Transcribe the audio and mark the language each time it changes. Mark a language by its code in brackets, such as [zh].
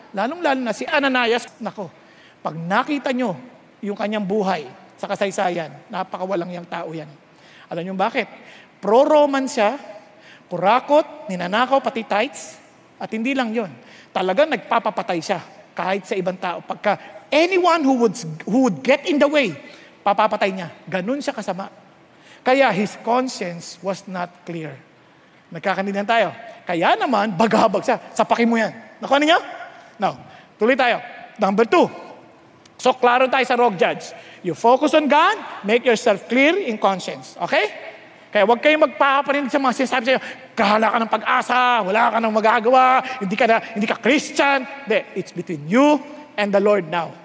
[tl] Lalong-lalo na si Ananias. Nako, pag nakita nyo yung kanyang buhay sa kasaysayan, napakawalang yang tao yan. Alam nyo bakit? Pro-Roman siya, kurakot, ninanakaw, pati tithes, at hindi lang yon. Talagang nagpapapatay siya kahit sa ibang tao. Pagka [en] anyone who would get in the way, [tl] papapatay niya. Ganun siya kasama. Kaya [en] his conscience was not clear. [tl] Nagkakanindihan tayo. Kaya naman, bagabag siya. Sapakin mo yan. Nakuha niyo? Now, tuloy tayo. Number 2. So, klaro tayo sa [en] wrong judge. You focus on God, make yourself clear in conscience. Okay? [tl] Kaya huwag kayong magpaparinig sa mga sinasabi sa'yo, kahala ka ng pag-asa, wala ka ng magagawa, hindi ka Christian. [en] Hindi, it's between you and the Lord now.